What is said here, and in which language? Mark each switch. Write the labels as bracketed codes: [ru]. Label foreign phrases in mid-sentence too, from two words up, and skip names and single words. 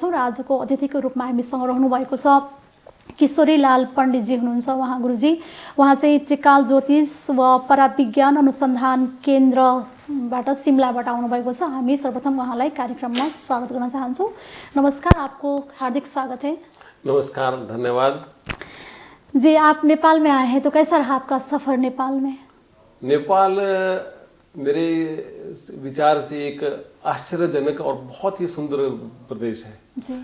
[ne] र आजको अतिथिको रूपमा हामीसँग रहनुभएको छ किशोरी लाल पण्डितजी हुनुहुन्छ। उहाँ गुरुजी, उहाँ चाहिँ त्रिकाल ज्योतिष व पराविज्ञान अनुसन्धान केन्द्रबाट सिमलाबाट आउनुभएको छ। हामी सर्वप्रथम उहाँलाई कार्यक्रममा स्वागत गर्न चाहन्छौँ। [hi] नमस्कार, आपको हार्दिक स्वागत है। नमस्कार, धन्यवाद जी। आप नेपाल में आए हैं तो कैसा रहा आपका सफ़र नेपाल में? नेपाल मेरे विचार से एक आश्चर्यजनक और बहुत ही सुंदर प्रदेश है जी।